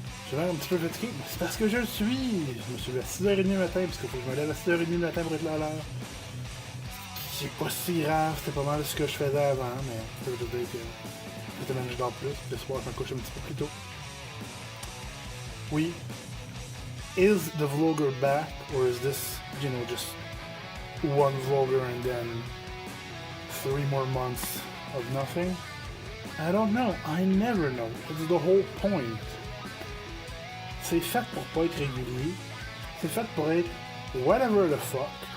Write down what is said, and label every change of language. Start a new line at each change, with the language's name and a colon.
French: Je suis un petit peu fatigué, mais c'est parce que je le suis. Je me suis levé à 6h30 le matin, parce qu'il faut que je me lève à 6h30 le matin pour être là à l'heure. C'est pas si grave, c'était pas mal ce que je faisais avant, mais ça veut dire que cette semaine je dors plus, le soir je me couche un petit peu plus tôt. Oui.
English: Is the vlogger back, or is this, just one vlogger and then 3 more months of nothing? I don't know, I never know. It's the whole point.
French: C'est fait pour pas être régulier. C'est fait pour être
English: whatever the fuck.